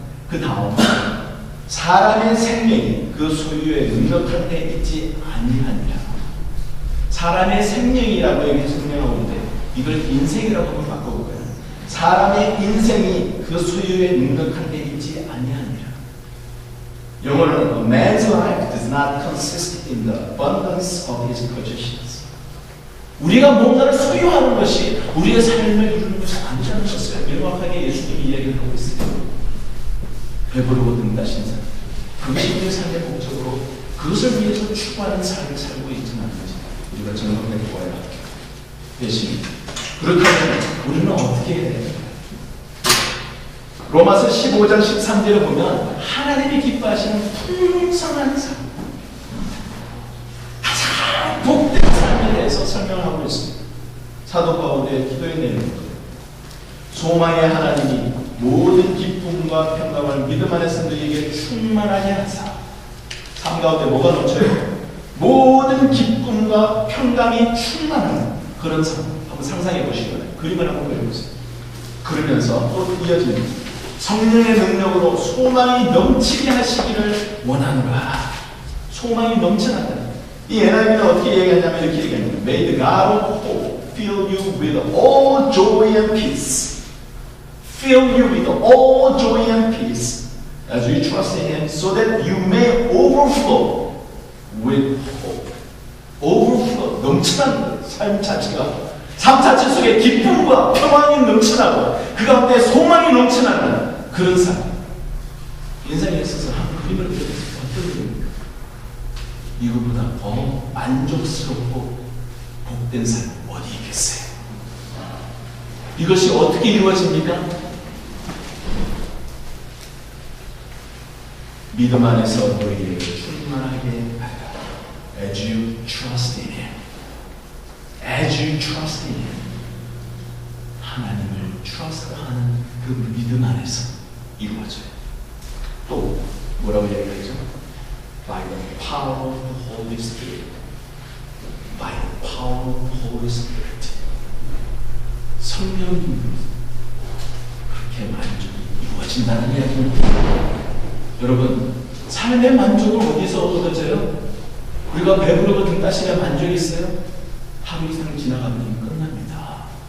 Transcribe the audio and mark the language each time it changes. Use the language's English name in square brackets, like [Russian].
[Korean] 그 다음 사람의 생명이 그 소유에 능력한 데 있지 아니하느냐. 사람의 생명이라고 여기 설명하고 있는데 이걸 인생이라고 한번 바꿔볼까요? 사람의 인생이 그 소유에 능력한 데 있지 아니하느냐. 영어로는 [English] A man's life does not consist in the abundance of his possessions. [Korean] 우리가 뭔가를 소유하는 것이 우리의 삶을 이루는 것이 아니라는 것을 명확하게 예수님이 이야기를 하고 있어요. 배부르고 등다신 삶, 그것이 우리의 삶의 목적으로 그것을 위해서 추구하는 삶을 살고 있지는 않는지 우리가 정확하게 보아야 되십니다. 그렇다면 우리는 어떻게 해야 됩니까? 로마서 15장 13절을 보면 하나님이 기뻐하시는 풍성한 삶, 가장 복된 삶에 대해서 설명하고 있습니다. 사도 바울의 기도의 내용입니다. 소망의 하나님이 모든 기쁨과 평강을 믿음 안에서 너희에게 충만하게 하사. 삶 가운데 뭐가 넘쳐요? 모든 기쁨과 평강이 충만한 그런 삶. 한번 상상해 보시거나 그림을 한번 그려보세요. 그러면서 또 이어지는 성령의 능력으로 소망이 넘치게 하시기를 원하노라. 소망이 넘쳐난다. 이 NIV는 어떻게 얘기하냐면 이렇게 얘기합니다. [English] May the God of hope fill you with all joy and peace. Fill you with all joy and peace as you trust in Him, so that you may overflow with hope. [Korean] overflow, 넘치는 삶 자체가, 삶 자체 속에 기쁨과 평안이 넘쳐나고 그 가운데 소망이 넘쳐나는 그런 삶. 인생에 있어서 한 그림을 그려서 어떤 그림입니까? 이거보다 더 만족스럽고 복된 삶 어디 있겠어요? 이것이 어떻게 이루어집니까? 믿음 안에서 너희에게 충만하게 하라. [English] As you trust in Him. As you trust in Him. [Korean] 하나님을 trust하는 그 믿음 안에서 이루어져요. 또 뭐라고 얘기하죠? [English] By the power of the Holy Spirit. By the power of the Holy Spirit. [Korean] 성령이 그렇게 만족이 이루어진다는 이야기입니다. 여러분, 삶의 만족을 어디서 얻어져요? 우리가 배부르고 등 따시면 만족이 있어요? 하루 이상 지나가면 끝납니다.